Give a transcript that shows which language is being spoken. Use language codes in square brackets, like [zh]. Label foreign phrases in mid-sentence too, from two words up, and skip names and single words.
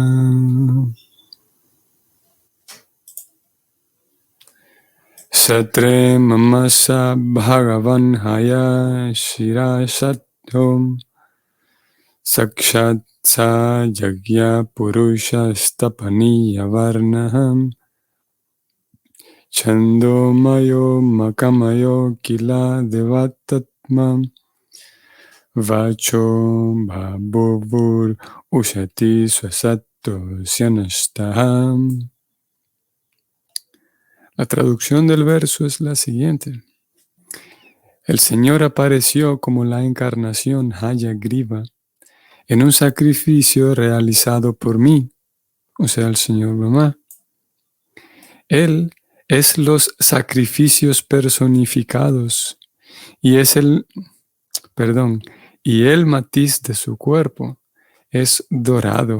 [sa] Satre Mamasa Bhagavan Haya Shira Satyam Sakshat Sa Yagya Purusha Stapaniya Varnaham Chando Mayo Makamayo Kila Devatatmam Vacho Babuvur Ushati Swasato Syanastaham. [es] La traducción del verso es la siguiente. El Señor apareció como la encarnación Hayagriva en un sacrificio realizado por mí, o sea, el Señor Brahma. Él es los sacrificios personificados y el matiz de su cuerpo es dorado.